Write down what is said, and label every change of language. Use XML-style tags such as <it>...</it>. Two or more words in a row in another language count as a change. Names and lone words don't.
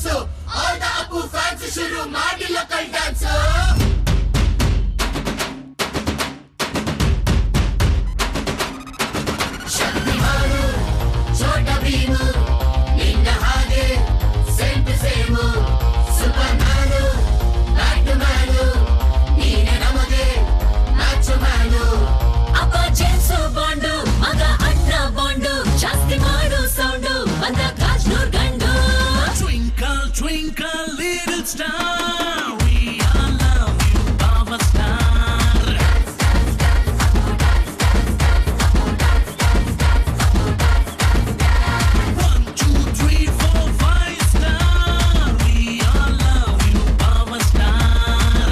<en>All the Apu fans</en> <kn>ಶುರು ಮಾಡಿ</kn> <en>local dance.</en> <kn>Shaktimanu, Chota Bheemu, ನಿನ್ನ ಹಾಗೆ</kn> <en>same to same.</en> <kn>Supermanu, Batmanu, ನೀನೇ ನಮಗೆ Matchmanu. Appa James Bondu, ಮಗ ಅಣ್ಣ Bondu, ಜಾಸ್ತಿ ಮಾಡು ಸೌಂಡು ಬಂದ ಕಾಜ್ನೂರ್ ಗಂಡು.</kn> <en>Twinkle twinkle little star, we all love you, our star. Dance, dance, dance, dance, dance, dance, dance, dance. 1, 2, 3, 4, 5 star, we all love you, our star.</en>